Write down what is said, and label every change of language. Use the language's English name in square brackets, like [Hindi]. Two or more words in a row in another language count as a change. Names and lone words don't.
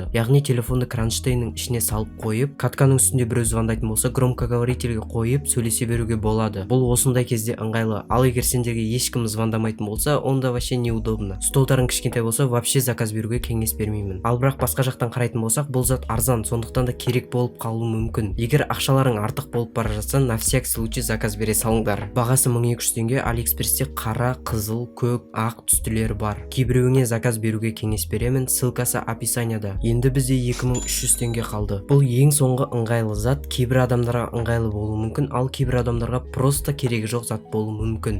[Kazakh] Яғни телефонды кронштейннің ішіне салып қойып, катканың үстінде біреу звондайтын болса, громкоговорительге қойып сөйлесе беруге болады. Бұл осындай кезде ыңғайлы. Ал егер сендерге ешкім звондамайтын болса, онда [Russian] вообще неудобно. [Kazakh] Столдарың кішкентай болса, вообще заказ беруге кеңес бермеймін. Ал бірақ басқа жақтан қарайтын болсақ, бұл зат арзан, сондықтан да керек болып қалуы мүмкін. Егер ақшаларың артық болып бара жатса, [Russian] на всякий случай [Kazakh] заказ бере салыңдар. Бағасы 1200 теңге. Алиэкспресте қара, қызыл, көк, ақ түстілері бар. Кейбіреуіңе заказ беруге кеңес беремін, ссылкасы описанияда. Енді бізде 2300 теңге қалды. Бұл ең соңғы ыңғайлы зат. Кейбір адамдарға ыңғайлы болуы мүмкін, ал кейбір адамдарға просто керегі жоқ зат болуы мүмкін.